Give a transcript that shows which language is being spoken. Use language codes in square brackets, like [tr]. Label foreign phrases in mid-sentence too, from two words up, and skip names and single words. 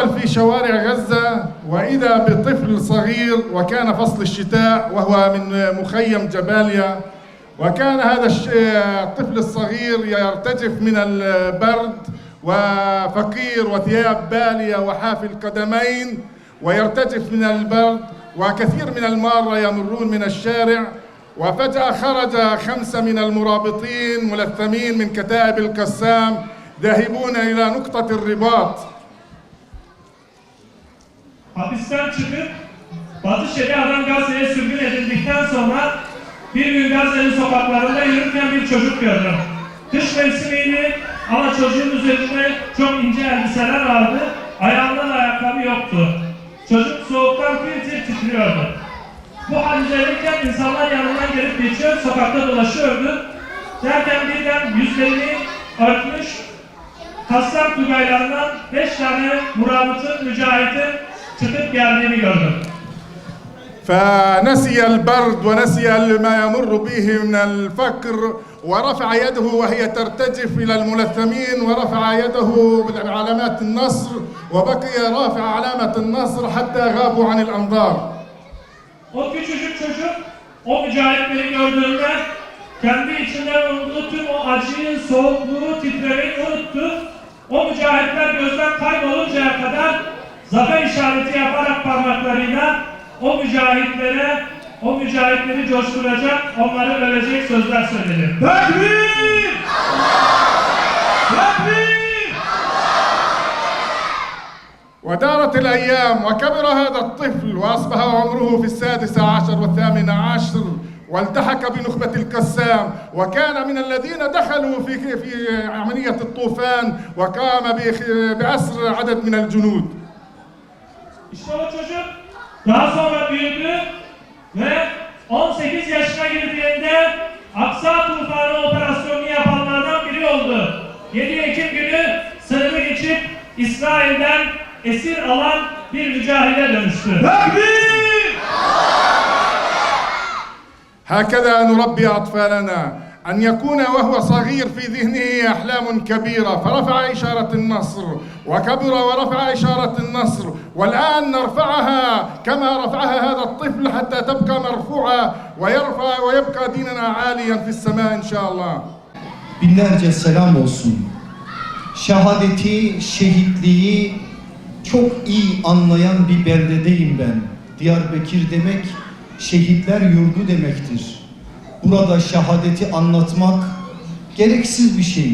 [ar] في شوارع غزة وإذا بطفل صغير وكان فصل الشتاء وهو من مخيم جباليا وكان هذا الطفل الصغير يرتجف من البرد وفقير وثياب بالية وحافي القدمين ويرتجف من البرد وكثير من المارة يمرون من الشارع وفجأة خرج 5 من المرابطين ملثمين من كتائب القسام ذاهبون إلى نقطة الرباط. [tr] Hapisten çıkıp Batı Şeria'dan Gazze'ye sürgün edildikten sonra bir gün Gazze'nin sokaklarında yürürken bir çocuk gördüm. Kış mevsimiydi ama çocuğun üzerinde çok ince elbiseler vardı. Ayağında da ayakkabı yoktu. Çocuk soğuktan tir tir titriyordu. Bu hal üzerindeyken insanlar yanından gelip geçiyor, sokakta dolaşıyordu. Derken birden yüzlerini örtmüş, Kassam Tugaylarından 5 tane murabıtın, mücahitin çıkıp geldiğini gördüm. [ar] فنسي البرد ونسي ما يمر به من الفقر ورفع يده وهي ترتجف إلى الملثمين ورفع يده بعلامات النصر وبقي رافع علامة النصر حتى غابوا عن الأنظار. [tr] O küçücük çocuk o mücahitleri gördüğünde kendi içinden unuttuğu tüm o acıyı, soğukluğu, titremeyi unuttu. O mücahitler gözden kayboluncaya kadar zafer işareti yaparak parmaklarıyla o mücahitleri coşturacak, onları verecek sözler söyledi. Tekbir! Tekbir! [ar] ودارت الأيام وكبر هذا الطفل وأصبح عمره في 16 و18 والتحق بنخبة القسام وكان من الذين دخلوا في عملية الطوفان وقام بأسر عدد من الجنود. [tr] İşte o çocuk daha sonra büyüdü ve 18 yaşına girdiğinde Aksa Tufanı operasyonunu yapanlardan biri oldu. 7 Ekim günü sınırı geçip İsrail'den esir alan bir mücahide dönüştü. Tekbir! [ar] هكذا نربي أطفالنا أن يكون وهو صغير في ذهنه أحلام كبيرة فرفع إشارة النصر وكبر ورفع إشارة النصر والآن نرفعها كما رفعها هذا الطفل حتى تبقى مرفوعة ويبقى ديننا عاليا في السماء إن شاء الله. [tr] Binlerce selam olsun. Şehadeti, şehitliği çok iyi anlayan bir beldedeyim ben. Diyarbakır demek şehitler yurdu demektir. Burada şehadeti anlatmak gereksiz bir şey.